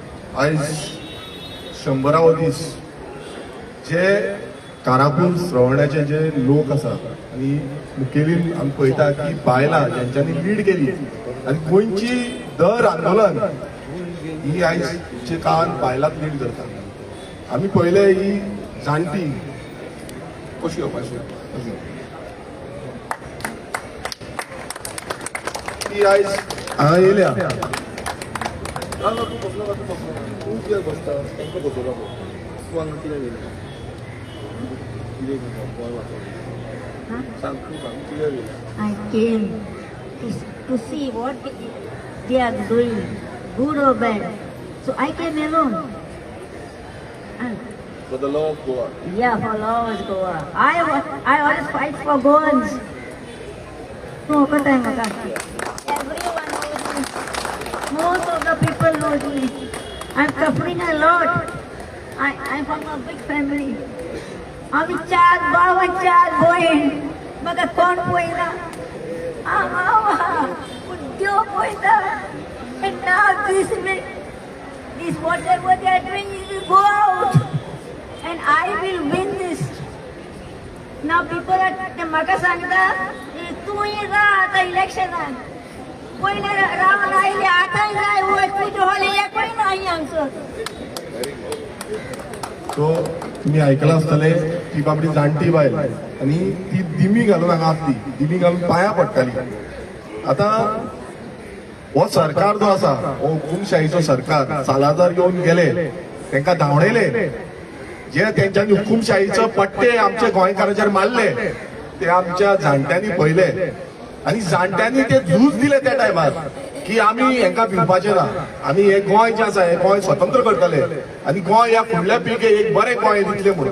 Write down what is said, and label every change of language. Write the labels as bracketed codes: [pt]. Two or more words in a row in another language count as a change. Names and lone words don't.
[kok] आज 100वा दीस जे कारापूर श्रवणाचे जे लोक आसात आणि मुखेलीन आमी पळयता की बायलां ज्यांच्यानी लीड केली आणि गोंयची दर आंदोलन ही आयजच्या काळान बायलांच लीड करता। आमी पळयले ही जाणटी कशी येवपाची ती आयज हांगा येयल्या [en] I came to see what they are doing, good or bad. So I came alone. And for the law of Goa. yeah, for law of Goa. I always fight for Goans. No, everyone knows me. Most of the people know me. I'm suffering a lot. I'm from a big family. [kok] आम्ही 4 भाव 4 बहीण मग कोण पहिला उद्योग पहिला [en] and now this whatever they are doing will go out and I will win this. Now people are [kok] म्हाका सांगता तू येगा आता इलेक्शनाक पहिले रावन आयले आता जाय वचून होले एकय नाही आमचं। तो तुम्ही ऐकलं असतले ती बाबडी जाणटी बायल आणि ती दिमी घालून हांगा आसली, दिमी घालून पाया पडटाली। आता हो सरकार जो आसा हो हुकुमशाहीचो सरकार सालाजार येऊन गेले तांकां धांवडयले जे तेंच्यांनी हुकुमशाहीचो पट्टे आमच्या गोंयकारांचेर मारले ते आमच्या जाणट्यांनी पळयले आणि जाणट्यांनी ते झूज दिले त्या टायमार की आमी हेंकां भिवपाचें ना, आमी हे गोंय जें आसा हे गोंय स्वतंत्र करतले आनी गोंय ह्या फुडल्या पिळगेक एक बरें गोंय दितलें म्हणून।